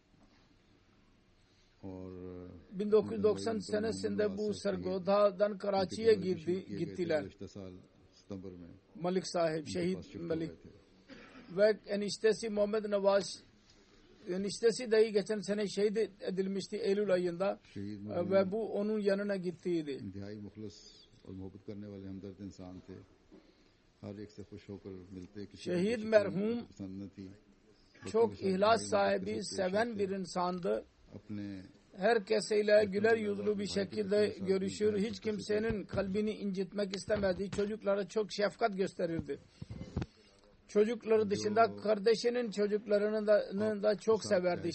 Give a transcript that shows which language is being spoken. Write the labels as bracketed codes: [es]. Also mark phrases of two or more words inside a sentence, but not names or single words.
[tr] 1990 senesinde bu Sargodha'dan Karachi'ye gittiler. Malik sahip, şehit Malik. Ve eniştesi Muhammed Nawaz, eniştesi dahi geçen sene şehit edilmişti Eylül ayında ve bu onun yanına gittiydi. [ur] اور محبت کرنے والے ہمدرد انسان تھے. ہر ایک سے خوش ہو کر ملتے. [tr] Şehit merhum çok ihlas sahibi, seven bir insandı. Herkesiyle güler yüzlü bir şekilde görüşür. Hiç kimsenin kalbini incitmek istemedi. Çocuklara çok şefkat gösterirdi. Çocukları dışında kardeşinin çocuklarını da çok severdi.